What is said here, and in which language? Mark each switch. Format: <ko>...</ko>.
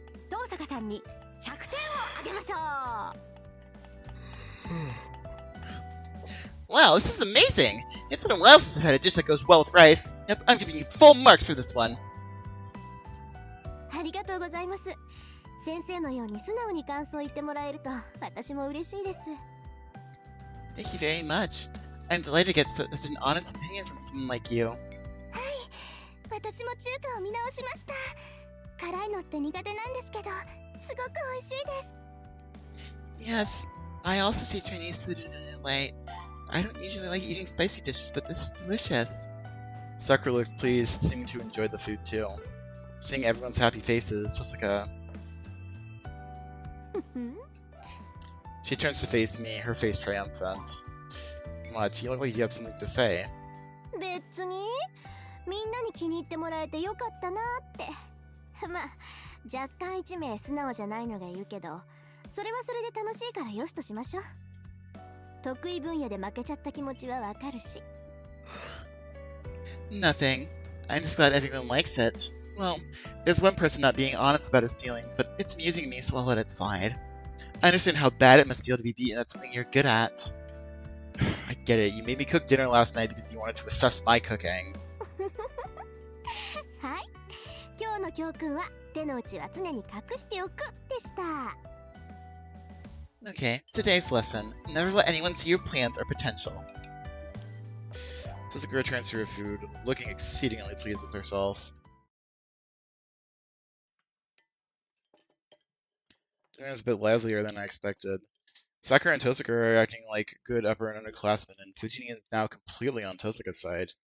<ja>遠坂さんに100点をあげましょう。</ja> <en>Wow, this is amazing! It's been a while since I've had a dish that goes well with rice. Yep, I'm giving you full marks for this one.</en> <ja>ありがとうございます。先生のように素直に感想を言ってもらえると私も嬉しいです。</ja> <en>Thank you very much. I'm delighted to get such an honest opinion from someone like you.</en> <ja>私も中華を見直しました。辛いのって苦手なんですけど、すごく美味しいです。</ja> <en>Yes, I also see Chinese food in a new light. I don't usually like eating spicy dishes, but this is delicious. Sakura looks pleased, seeming to enjoy the food too. Seeing everyone's happy faces, Totsuka. She turns to face me, her face triumphant. What? You look like you have something to say.</en> <ja>別にみんなに気に入ってもらえてよかったなって。まあ若干一名素直じゃないのがいるけど、それはそれで楽しいからよしとしましょう。得意分野で負けちゃった気持ちはわかるし。</ja> <en>Nothing. I'm just glad everyone likes it. Well, there's one person not being honest about his feelings, but it's amusing to me, so I'll let it slide. I understand how bad it must feel to be beaten at something you're good at. I get it. You made me cook dinner last night because you wanted to assess my cooking.</en> <ja>はい。今日の教訓は手の内は常に隠しておくでした。</ja> <en>Okay, today's lesson. Never let anyone see your plans or potential. Totsuka returns to her food, looking exceedingly pleased with herself. Dinner is a bit livelier than I expected. Sakura and Totsuka are acting like good upper and underclassmen, and Fujini is now completely on Totsuka's side.</en>